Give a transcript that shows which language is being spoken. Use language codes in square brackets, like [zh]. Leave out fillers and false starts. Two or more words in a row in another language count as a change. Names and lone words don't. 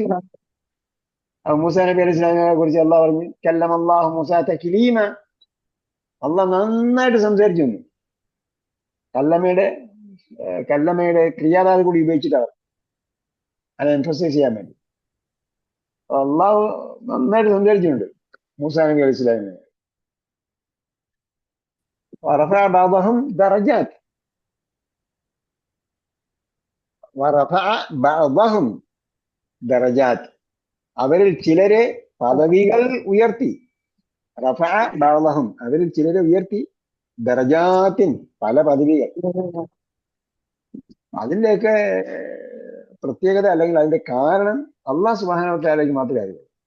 [ml] മൂസാ നബി [ar] عليه السلام [ml] കുറിച്ച് അള്ളാഹ് പറഞ്ഞു [ar] كلم الله موسى تكليما, [ml] അള്ളാഹ് നന്നായിട്ട് സംസാരിച്ചു വന്നു. കല്ലമയുടെ ക്രിയാധാരം കൂടി ഉപയോഗിച്ചിട്ടാണ് അത് എംഫസൈസ് ചെയ്യാൻ വേണ്ടി. അള്ളാഹു നന്നായിട്ട് സംസാരിച്ചിട്ടുണ്ട് മൂസാ നബി [ar] عليه السلام. ورفع بعضهم درجات [ml] അവരിൽ ചിലരെ പദവികൾ ഉയർത്തി. [ar] رفع بعضهم, [ml] അവരിൽ ചിലരെ ഉയർത്തി, ദറജാത്തിൻ പല പദവികൾ. അതിന്റെയൊക്കെ പ്രത്യേകത അല്ലെങ്കിൽ അതിന്റെ കാരണം അല്ലാഹു [ar] سبحانه وتعالى [ml] മാത്രമേ അറിയൂ.